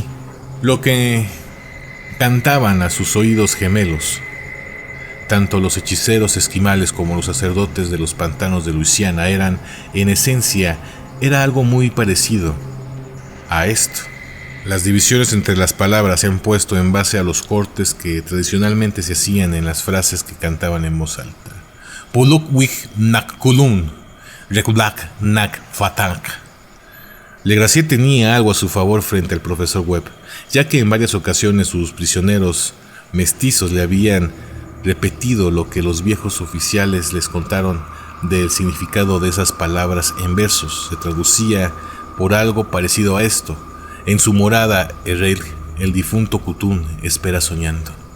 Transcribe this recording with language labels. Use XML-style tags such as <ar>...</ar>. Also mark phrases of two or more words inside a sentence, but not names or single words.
<es>Lo que cantaban a sus oídos gemelos, tanto los hechiceros esquimales como los sacerdotes de los pantanos de Luisiana, eran, en esencia, era algo muy parecido a esto. Las divisiones entre las palabras se han puesto en base a los cortes que tradicionalmente se hacían en las frases que cantaban en voz alta. Pulukwik nak kulun, rekulak nak fatak. Legracier tenía algo a su favor frente al profesor Webb, ya que en varias ocasiones sus prisioneros mestizos le habían repetido lo que los viejos oficiales les contaron del significado de esas palabras en versos. Se traducía por algo parecido a esto: en su morada, el difunto Kutun espera soñando.</es>